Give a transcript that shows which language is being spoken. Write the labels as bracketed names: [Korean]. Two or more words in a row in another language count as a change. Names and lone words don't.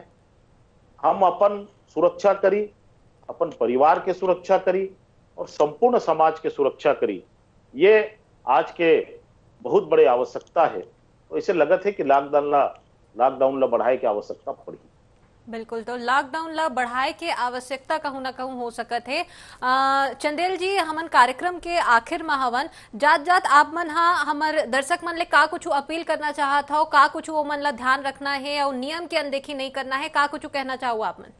[Chhattisgarhi] हम अपन सुरक्षा करी, अपन परिवार के सुरक्षा करी और संपूर्ण समाज के सुरक्षा करी, ये आज के बहुत बड़े आवश्यकता है। तो इसे लगत है कि लॉकडाउन ला बढ़ाए की आवश्यकता पड़ी। बिल्कुल, तो लॉकडाउन ला बढ़ाए के आवश्यकता कहूं ना कहूं हो सकत है। चंदेल जी, हमन कार्यक्रम के आखिर में हवन जात जात आप मन हमार दर्शक मन ले का कुछ अपील करना चाहत हो, का कुछ वो मन ला ध्यान रखना है और नियम की अनदेखी नहीं करना है, का कुछ कहना चाहो आप मन?